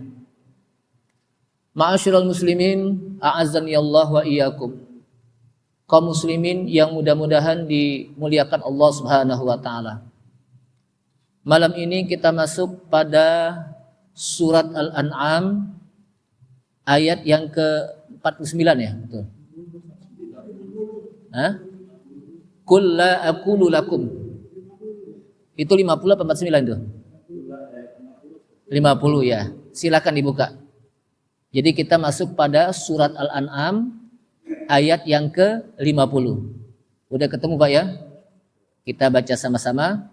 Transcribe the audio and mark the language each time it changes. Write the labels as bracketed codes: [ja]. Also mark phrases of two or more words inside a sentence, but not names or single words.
[ar] معاشر المسلمين أعزني الله وإياكم. [id] Kaum muslimin yang mudah-mudahan dimuliakan Allah [ar] سبحانه وتعالى. [id] Malam ini kita masuk pada surat Al-An'am ayat yang ke-49 ya, betul. [ar] قل لا أقول لكم. [id] Itu 50 apa 49 itu? 50 ya. Silakan dibuka. Jadi kita masuk pada surat Al-An'am ayat yang ke-50. Udah ketemu Pak ya? Kita baca sama-sama.